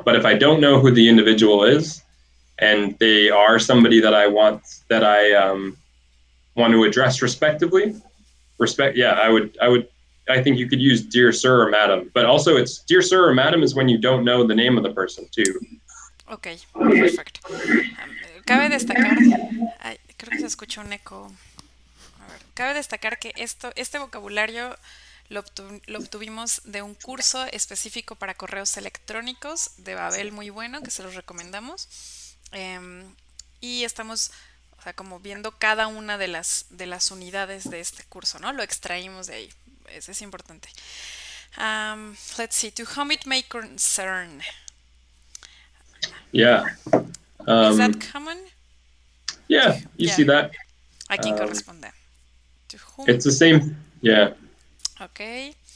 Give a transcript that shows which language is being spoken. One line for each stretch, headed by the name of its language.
English: But if I don't know who the individual is, and they are somebody that I want to address respectively, yeah, I think you could use dear sir or madam, but also it's dear sir or madam is when you don't know the name of the person too.
Spanish: Ok, perfecto. Cabe destacar, ay, creo que se escucha un eco. A ver, cabe destacar que este vocabulario lo obtuvimos de un curso específico para correos electrónicos de Babel muy bueno, que se los recomendamos. Y estamos, o sea, como viendo cada una de las unidades de este curso, ¿no? Lo extraímos de ahí. Eso es importante.
English: Let's see, to whom it may concern. Yeah. Is that common? Yeah, you see that.
Spanish: ¿A quién corresponde?
English: To whom? It's the same. Yeah. Okay.